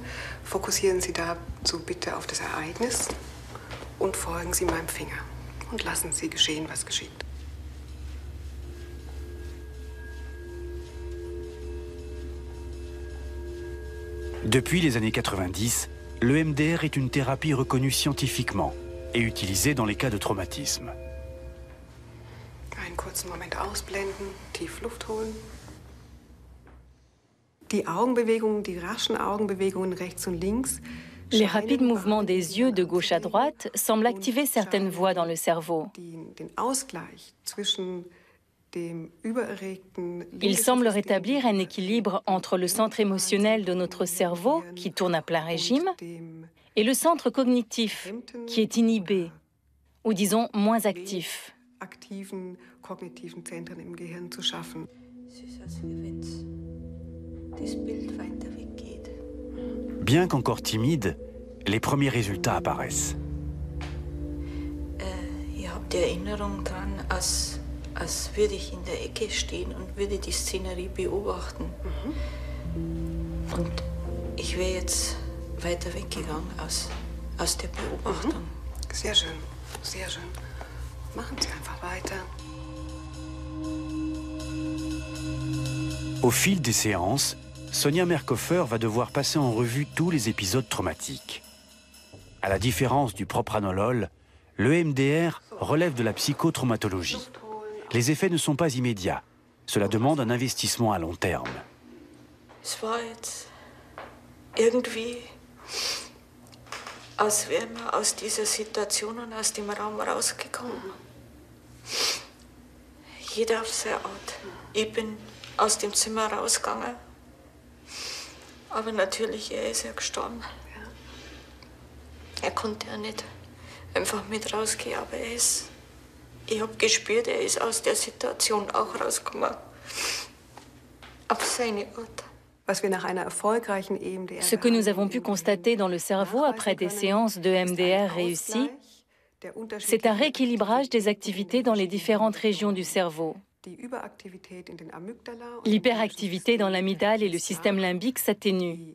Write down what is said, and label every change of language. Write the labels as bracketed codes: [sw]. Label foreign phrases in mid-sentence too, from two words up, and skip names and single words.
[de] Fokussieren Sie dazu bitte auf das Ereignis und folgen Sie meinem Finger und lassen Sie geschehen, was geschieht. [fr] Depuis les années 90, l'EMDR est une thérapie reconnue scientifiquement et utilisée dans les cas de traumatisme. [de] Einen kurzen Moment ausblenden, tief Luft holen. Die Augenbewegungen, die raschen Augenbewegungen rechts und links. [fr] Les rapides mouvements des yeux de gauche à droite semblent activer certaines voies dans le cerveau. Ils semblent rétablir un équilibre entre le centre émotionnel de notre cerveau, qui tourne à plein régime, et le centre cognitif, qui est inhibé, ou disons moins actif. Bien qu'encore timide, les premiers résultats apparaissent. [de] Ihr habt die Erinnerung dran, als würde ich in der Ecke stehen und würde die Szenerie beobachten. Und ich wäre jetzt weiter weggegangen aus der Beobachtung. Sehr schön, sehr schön. Machen Sie einfach weiter. [fr] Au fil des séances, Sonia Mercofer va devoir passer en revue tous les épisodes traumatiques. À la différence du propranolol, le MDR relève de la psychotraumatologie. Les effets ne sont pas immédiats. Cela demande un investissement à long terme. [de] Es war jetzt irgendwie, als wären wir aus dieser Situation und aus dem Raum rausgekommen. Jeder auf seine Art. Ich bin aus dem Zimmer rausgegangen. Aber natürlich, er ist ja gestorben. Er konnte ja nicht einfach mit rausgehen, aber ich habe gespürt, er ist aus der Situation auch rausgekommen. Auf seine Art. [fr] Ce que nous avons pu constater dans le cerveau après des séances de MDR réussies, c'est un rééquilibrage des activités dans les différentes régions du cerveau. L'hyperactivité dans l'amygdale et le système limbique s'atténue.